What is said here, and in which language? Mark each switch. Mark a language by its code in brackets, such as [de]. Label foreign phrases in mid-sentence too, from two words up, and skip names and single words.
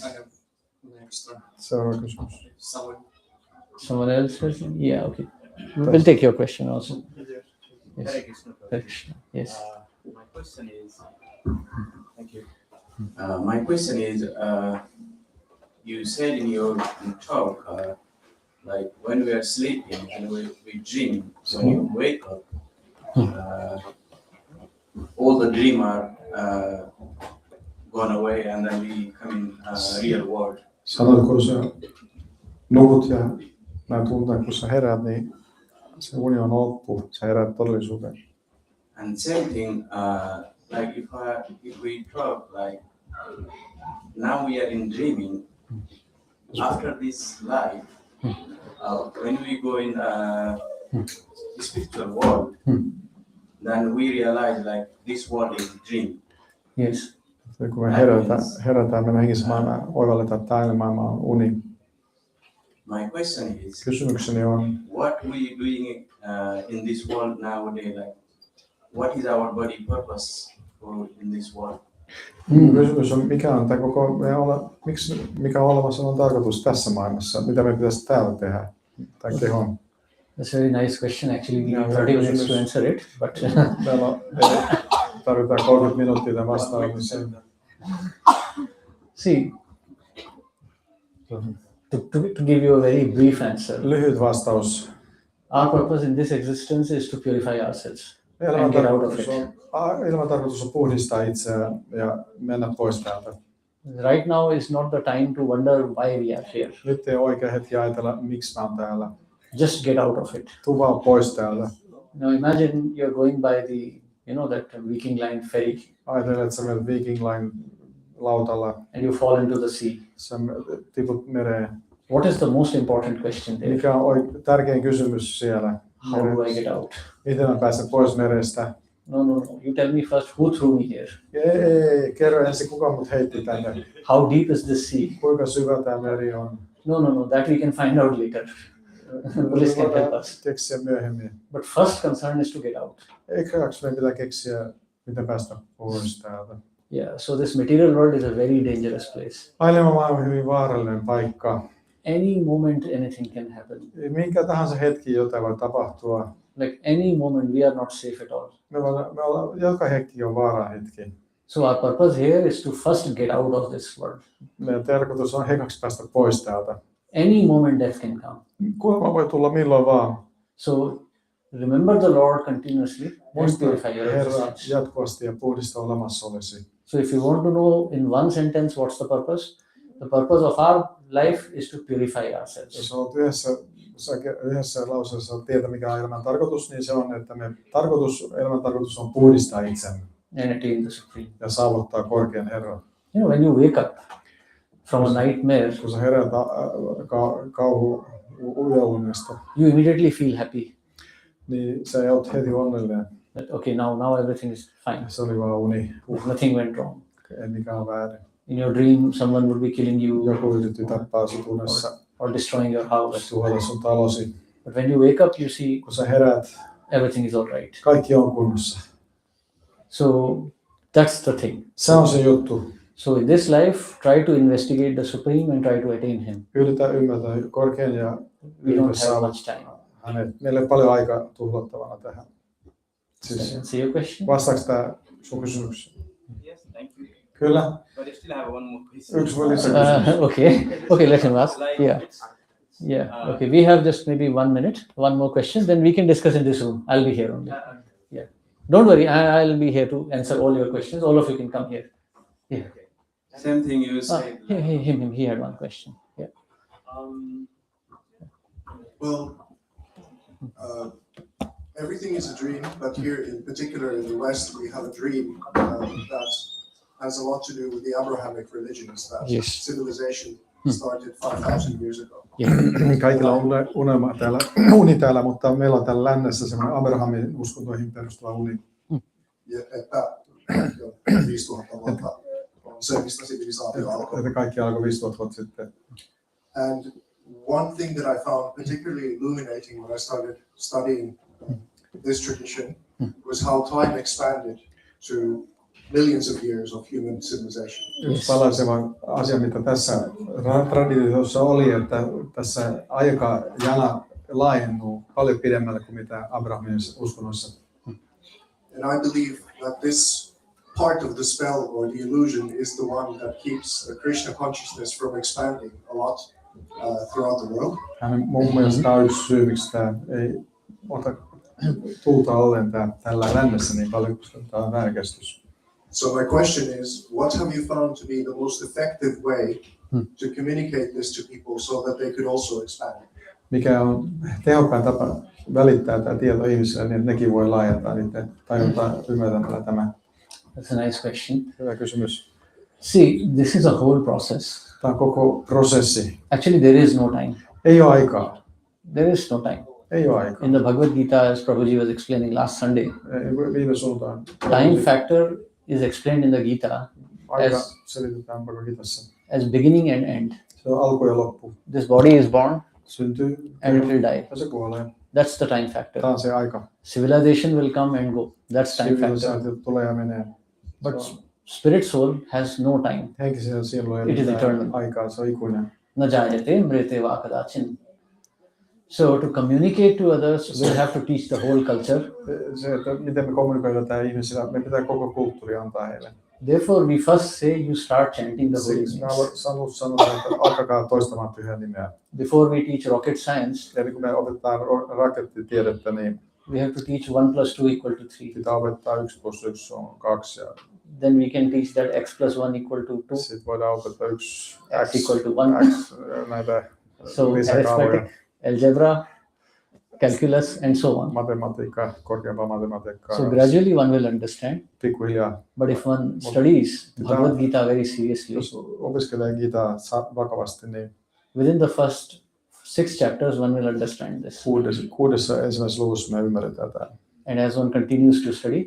[en] I have next one. [fi] Seuraava kysymys. [en] Someone else has? Yeah, okay. We'll take your question also. Yes. Hare Krishna. Hare Krishna. Yes. My question is, thank you. My question is, you said in your talk, like when we are sleeping and we dream, when you wake up, all the dream are gone away, and then we come in real world. [fi] Sanoit, kun sä nukut ja näet unta, kun sä heräät, niin se uni on loppu. Sä heräät todellisuuteen. [en] And same thing, like if we talk, like now we are in dreaming. After this life, when we go in the spiritual world, then we realize like this world is a dream. Yes. [fi] Kun me herätään meidän henkisessä maailmaan, oivalletaan, että tämä maailma on uni. [en] My question is, [fi] Kysymykseni on, [en] what we doing in this world nowadays? Like, what is our body purpose for in this world? [fi] Kysymys on, mikä on tämä koko, mikä on olemassa on tarkoitus tässä maailmassa? Mitä me pitäisi täällä tehdä? Tai kehon? [en] That's a very nice question. Actually, we have 30 minutes to answer it, but [fi] Täällä tarvitaan 30 minuuttia tämän vastaamiseen. [en] see, to give you a very brief answer, [fi] Lyhyt vastaus. [en] our purpose in this existence is to purify ourselves [fi] Elämän [en] and get out of [fi] tarkoitus on puhdistaa itseään ja mennä pois täältä. [en] Right now is not the time to wonder why we are here. [fi] Nyt ei ole oikea hetki ajatella, miksi mä oon täällä. [en] Just get out of it. [fi] Tuu vaan pois täältä. [en] Now imagine you're going by the, that Viking Line ferry [fi] Ajatella, että sä menet Viking Line lautalla. [en] and you fall into the sea. [fi] Sä tiput mereen. [en] What is the most important question there? [fi] Mikä on tärkein kysymys siellä? [en] How do I get out? [fi] Miten mä pääsen pois merestä? [en] No. You tell me first who threw me here. [fi] Ei, kerro ensin kuka mut heitti tänne. [en] How deep is this sea? [fi] Kuinka syvä tämä meri on? [en] No. That we can find out later. Police can help us. [fi] Keksiä myöhemmin. [en] But first concern is to get out. [fi] Eiköks meidän pitää keksiä, miten päästä pois täältä? [en] Yeah. So this material world is a very dangerous place. [fi] Maailma on hyvin vaarallinen paikka. [en] Any moment anything can happen. [fi] Minkä tahansa hetki jotain voi tapahtua. [en] Like any moment we are not safe at all. [fi] Me ollaan, joka hetki on vaaran hetki. [en] So our purpose here is to first get out of this world. [fi] Meidän tarkoitus on ekaksi päästä pois täältä. [en] Any moment death can come. [fi] Kuolema voi tulla milloin vaan. [en] So remember the Lord continuously and [fi] Muista [en] purify your [fi] Herra [en] existence. [fi] jatkuvasti ja puhdista olemassaolesi. [en] So if you want to know in one sentence what's the purpose of our life is to purify ourselves. [fi] Jos olet yhdessä lauseessa tietää, mikä on elämän tarkoitus, niin se on, että elämän tarkoitus on puhdistaa itsemme [en] And attain the Supreme. [fi] ja saavuttaa korkean Herran. [en] You know, when you wake up from a nightmare, [fi] Kun sä heräät kauhuunesta, [en] you immediately feel happy. [fi] niin sä oot heti onnellinen. [en] That okay, now everything is fine. [fi] Se oli vaan uni. [en] Nothing went wrong. [fi] Ei mikään väärin. [en] In your dream, someone would be killing you [fi] Joku yritti tappaa sut unessa, [en] or destroying your house. [fi] tuhota sun talosi. [en] But when you wake up, you see [fi] Kun sä heräät, [en] everything is all right. [fi] kaikki on kunnossa. [en] So that's the thing. [fi] Se on se juttu. [en] So in this life, try to investigate the Supreme and try to attain Him. [fi] Yritä ymmärtää korkean ja [en] We [fi] yritä [en] don't have much time. [fi] hänet. Meillä ei paljon aikaa tuhlattavana tähän. Siis, [en] See your question? [fi] vastaako tämä sun kysymykseen? [en] Yes, thank you. [fi] Kyllä. [en] But I still have one more question. [fi] Yksi voi lisäkysymys. [en] Okay, let him ask. Like, Yeah. Yeah. Okay, we have just maybe 1 minute, one more question, then we can discuss in this room. I'll be here only. Yeah. Don't worry, I'll be here to answer all your questions. All of you can come here. Yeah. Same thing you said. Him, he had one question. Yeah. Well, everything is a dream, but here in particular in the West, we have a dream that has a lot to do with the Abrahamic religions, that Yes. civilization started 5,000 years ago. [fi] Kaikilla on unelma täällä, uni täällä, mutta meillä on täällä lännessä semmoinen Abrahamin uskontoihin perustuva uni. Ja että jo 5,000 vuotta on se, mistä sivilisaatio alkoi. Että kaikki alkoi 5,000 vuotta sitten. [en] And one thing that I found particularly illuminating when I started studying this tradition was how time expanded to millions of years of human civilization. [fi] Yksi palaiseva asia, mitä tässä traditiossa oli, että tässä aikajana laajennuu paljon pidemmälle kuin mitä Abrahamin uskonnossa. [en] And I believe that this part of the spell or the illusion is the one that keeps the Krishna consciousness from expanding a lot throughout the world. [fi] Mun mielestä tämä on yksi syy, miksi tämä ei ota tulta ollen tällä lännessä niin paljon, koska tämä on väärinkäsitys. [en] So my question is, what have you found to be the most effective way to communicate this to people so that they could also expand? [fi] Mikä on tehokkain tapa välittää tämä tieto ihmisille, niin että nekin voi laajentaa niiden tajuntaa ymmärtämällä tämä? [en] That's a nice question. [fi] Hyvä kysymys. [en] See, this is a whole process. [fi] Tämä on koko prosessi. [en] Actually, there is no time. [fi] Ei ole aikaa. [en] There is no time. [fi] Ei ole aikaa. [en] In the Bhagavad Gita, as Prabhuji was explaining last Sunday, [fi] Viime suuntaan. [en] time factor is explained in the Gita [fi] Aika selitetään Bhagavad Gitassa. [en] as beginning and end. [fi] Se on alku ja loppu. [en] This body is born [fi] Syntyy [en] and it will die. [fi] ja se kuolee. [en] That's the time factor. [fi] Tämä on se aika. [en] Civilization will come and go. That's time factor. [fi] Sivilisaatio tulee ja menee. [en] But spirit soul has no time. [fi] Henkisellä sielulla ei [en] It is [fi] mitään [en] eternal. [fi] aikaa, se on ikuinen. [sa] न जायते म्रियते वा कदाचिन्. [en] So to communicate to others, we have to teach the whole culture. [fi] Se, että miten me kommunikoidaan tämä ihmisillä, me pitää koko kulttuuri antaa heille. [en] Therefore, we first say you start chanting the holy [fi] Siksi mä [en] names. [fi] sanoa, että alkakaa toistamaan pyhää nimeä. [en] Before we teach rocket science, [fi] Eli kun me opetetaan rakettitiedettä, niin [en] we have to teach 1 plus 2 equal to 3. [fi] pitää opettaa 1 plus 1 on 2. Ja [en] Then we can teach that x plus 1 equal to 2, [fi] sitten voidaan opettaa 1 [en] x equal to 1. [fi] x näitä [en] So [fi] lisäkaavoja. [en] arithmetic, algebra, calculus, and so on. [fi] Matematiikkaa, korkeampaa matematiikkaa. [en] So gradually one will understand. [fi] Pikkuhiljaa. [en] But if one studies Bhagavad Gita very seriously, [fi] Jos opiskelee Gitaa vakavasti, niin [en] within the first 6 chapters one will understand this. [fi] kuudessa ensimmäisessä luvussa me ymmärretään tämä. [en] And as one continues to study,